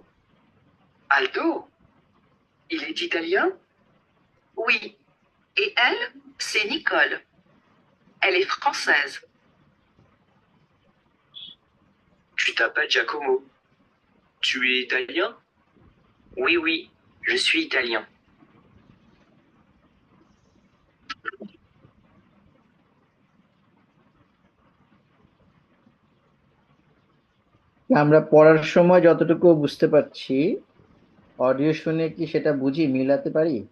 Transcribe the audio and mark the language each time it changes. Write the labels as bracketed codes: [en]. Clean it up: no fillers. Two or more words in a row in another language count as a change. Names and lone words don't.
[fr] Aldo? Il est italien? Oui. Et elle, c'est Nicole. Elle est française. Tu t'appelles Giacomo. Tu es italien? Oui, oui, je suis italien. [bn] আমরা পড়ার সময় যতটুকু বুঝতে পারছি, অডিও শুনে কি সেটা বুঝি মিলাতে পারি?